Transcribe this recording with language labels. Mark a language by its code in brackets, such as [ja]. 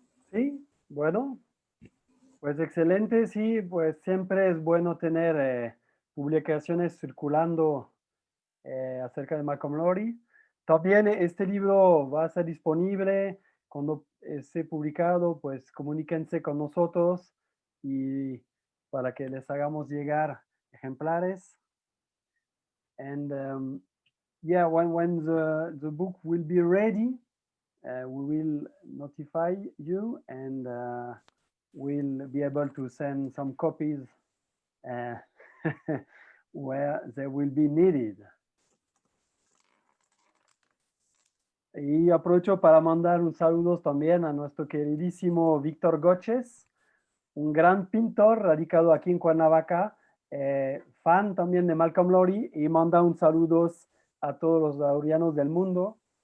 [es] Sí, bueno, pues excelente, sí, pues siempre es bueno tener publicaciones circulando acerca de Malcolm Lowry. También este libro va a ser disponible cuando esté publicado, pues comuníquense con nosotros y para que les hagamos llegar ejemplares. [en] And yeah, when the book will be ready, we will notify you, and we'll be able to send some copies where they will be needed. [es] Y aprovecho para mandar un saludo también a nuestro queridísimo Víctor Goches, un gran pintor radicado aquí en Cuernavaca, fan también de Malcolm Lowry, y manda un saludo a todos los laurianos del mundo.